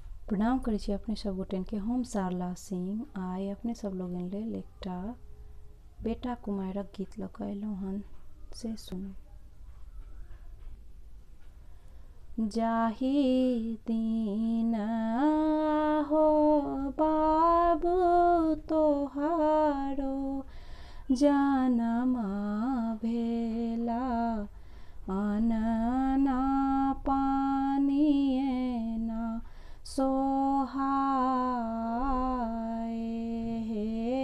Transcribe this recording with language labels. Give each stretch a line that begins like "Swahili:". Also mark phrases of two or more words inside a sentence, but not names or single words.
Maithili: प्रणाम करै छी अपने सब गोटेन के। हम सारला सिंह आइ अपने सब लोगन लेल एकटा बेटा कुमारक गीत लऽ कऽ अयलहुँ हन, से सुनू। जाहि दिन हो बाबू तोहारो जनम भेला, अनना पानिए ना सोहाए हे।